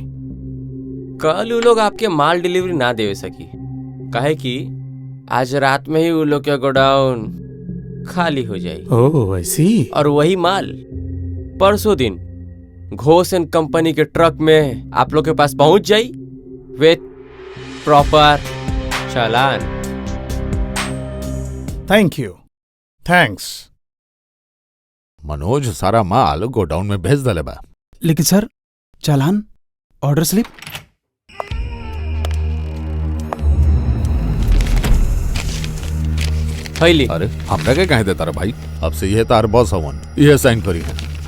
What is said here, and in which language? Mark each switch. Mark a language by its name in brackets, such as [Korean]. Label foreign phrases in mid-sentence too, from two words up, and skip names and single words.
[Bhojpuri] कल वो लोग आपके माल डिलीवरी ना दे सकी, काहे कि आज रात में ही वो लोग का गोडाउन खाली हो जाए। ओह, ऐसी। और वही माल परसों दिन घोष एंड कंपनी के ट्रक में आप लोग के पास पहुंच जाई [English] with proper [Bhojpuri] चालान। [English] thank you. thanks. [Bhojpuri] मनोज सारा माल गोडाउन में भेज दले बा। लेकिन सर चालान, [English] order slip. [Bhojpuri] अरे हमरा के कहे देता रे भाई, अब से यह तार बॉस हवन, यह साइन करी है।